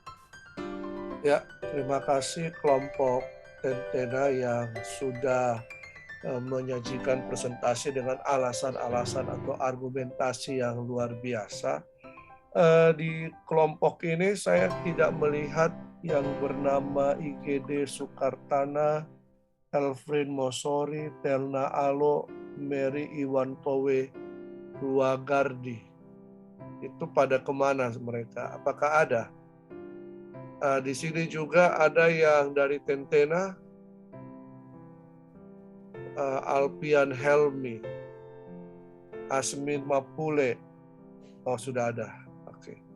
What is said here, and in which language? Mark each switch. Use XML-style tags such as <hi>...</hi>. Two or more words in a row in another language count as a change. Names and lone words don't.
<id>Ya, terima kasih kelompok Tentena yang sudah menyajikan presentasi dengan alasan-alasan atau argumentasi yang luar biasa. Di kelompok ini saya tidak melihat yang bernama IGD Sukartana, Elfrin Mosori, Telna Alo, Mary Iwan Towe, Luagardi. Itu pada kemana mereka? Apakah ada? Di sini juga ada yang dari Tentena, Alpian Helmi, Asmin Mapule. Oh, sudah ada. Oke.</id>